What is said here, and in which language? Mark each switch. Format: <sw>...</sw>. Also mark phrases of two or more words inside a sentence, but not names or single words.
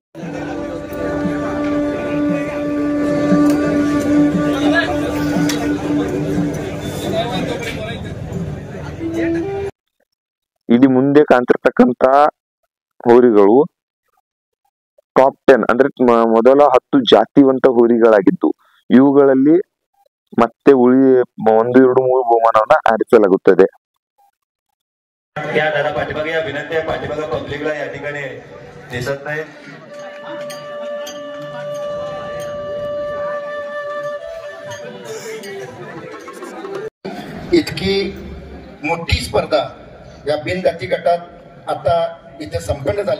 <kn>ಇಲ್ಲಿ ಮುಂದೆ ಕಾಣ್ತಿರ್ತಕ್ಕಂತ ಹೋರಿಗಳು ಟಾಪ್ 10 ಅಂದ್ರೆ ಮೊದಲ 10 ಜಾತಿವಂತ ಹೋರಿಗಳಾಗಿದ್ದು, ಇವುಗಳಲ್ಲಿ ಮತ್ತೆ 1, 2, 3 ಬಹುಮಾನವನ್ನ ಆರಿಸಲಾಗುತ್ತದೆ.</kn> <mr>या दादा पाठीमागे या विनंती आहे, पाठीमागे पब्लिकला या ठिकाणी दिसत नाही. इतकी मोठी स्पर्धा या बिनगती गटात आता इथे संपन्न झाली.</mr>